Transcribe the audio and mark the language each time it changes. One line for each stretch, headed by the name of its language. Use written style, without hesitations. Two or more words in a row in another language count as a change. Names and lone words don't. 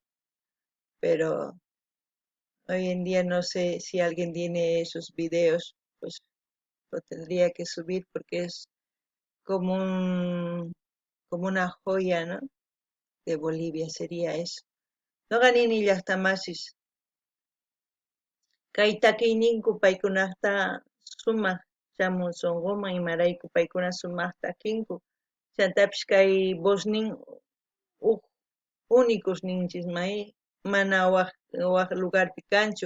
Spanish: Pero hoy en día no sé si alguien tiene esos videos, pues lo tendría que subir porque es como como una joya, ¿no? De Bolivia sería eso.
Quechua: No ganini llaqtamasis. Kay takiyninkuq paykunaqta sumaq chamun sunquman imarayku paykuna sumaq takinku. Chantapis kay
Spanish: voz únicos
Quechua: ninchismay, mana waq lugarpi kanchu.